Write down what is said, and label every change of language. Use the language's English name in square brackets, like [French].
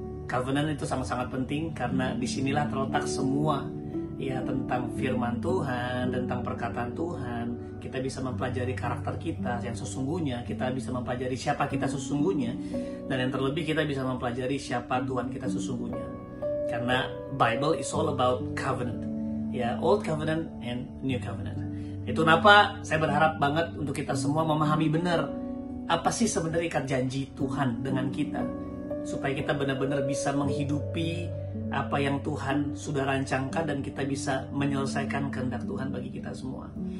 [Indonesian] Covenant itu sangat-sangat penting karena disinilah terletak semua ya tentang firman Tuhan, tentang perkataan Tuhan. Kita bisa mempelajari karakter kita yang sesungguhnya, kita bisa mempelajari siapa kita sesungguhnya, dan yang terlebih kita bisa mempelajari siapa Tuhan kita sesungguhnya. Karena [English] Bible is all about covenant, ya, Old Covenant and New Covenant. [Indonesian] Itu kenapa saya berharap banget untuk kita semua memahami benar apa sih sebenarnya ikat janji Tuhan dengan kita, supaya kita benar-benar bisa menghidupi apa yang Tuhan sudah rancangkan dan kita bisa menyelesaikan kehendak Tuhan bagi kita semua.